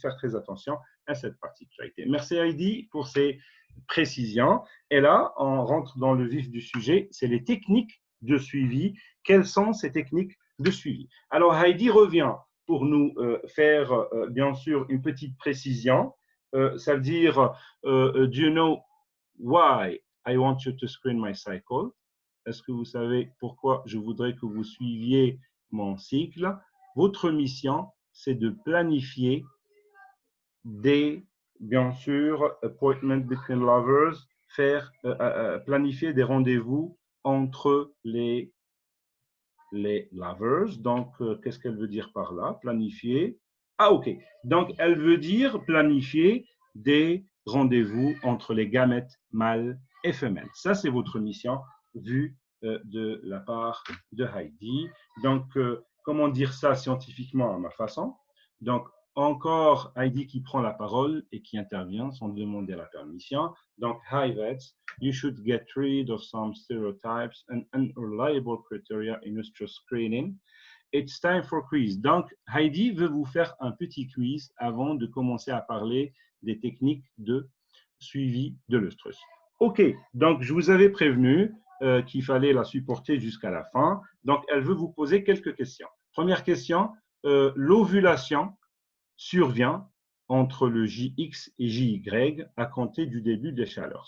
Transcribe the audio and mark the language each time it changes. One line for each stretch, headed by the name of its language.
French: Faire très attention à cette particularité. Merci Heidi pour ces précisions. Et là, on rentre dans le vif du sujet, c'est les techniques de suivi. Quelles sont ces techniques de suivi? Alors Heidi revient pour nous faire bien sûr une petite précision. Ça veut dire,
English: do you know why I want you to screen my cycle?
French: Est-ce que vous savez pourquoi je voudrais que vous suiviez mon cycle? Votre mission, c'est de planifier bien sûr,
English: appointment between lovers,
French: planifier des rendez-vous entre les lovers. Donc, qu'est-ce qu'elle veut dire par là? Planifier. Ah, OK. Donc, elle veut dire planifier des rendez-vous entre les gamètes mâles et femelles. Ça, c'est votre mission vue de la part de Heidi. Donc, comment dire ça scientifiquement à ma façon? Donc, encore Heidi qui prend la parole et qui intervient sans demander la permission.
English: Donc, hi vets, you should get rid of some stereotypes and unreliable criteria in your screening. It's time for quiz.
French: Donc, Heidi veut vous faire un petit quiz avant de commencer à parler des techniques de suivi de l'œstrus. OK, donc je vous avais prévenu qu'il fallait la supporter jusqu'à la fin. Donc, elle veut vous poser quelques questions. Première question, l'ovulation survient entre le JX et JY à compter du début des chaleurs.